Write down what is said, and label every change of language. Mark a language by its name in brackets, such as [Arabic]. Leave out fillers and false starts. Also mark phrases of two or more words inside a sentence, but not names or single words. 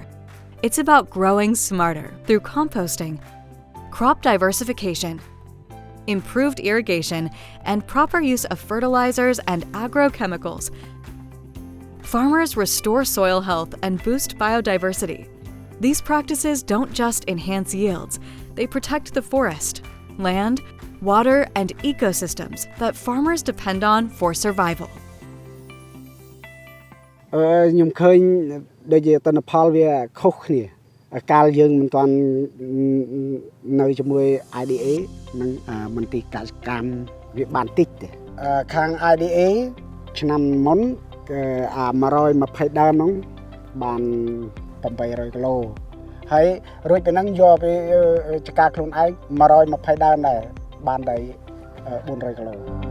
[English] It's about growing smarter through composting, crop diversification, improved irrigation, and proper use of fertilizers and agrochemicals. Farmers restore soil health and boost biodiversity. These practices don't just enhance yields, they protect the forest, land, water, and ecosystems that farmers depend on for survival. [Khmer] ខ្ញុំឃើញដូចជាទិន្នផលវាខុសគ្នាកាលយើងមិនទាន់នៅជាមួយ IDA និងមន្ទីរកសិកម្មវាបានតិចទេខាង IDA ឆ្នាំមុន120ដើមហ្នឹងបាន800គីឡូហើយរួចពីហ្នឹងយកទៅចការខ្លួនឯង120ដើមដែរបានតែ400គីឡូ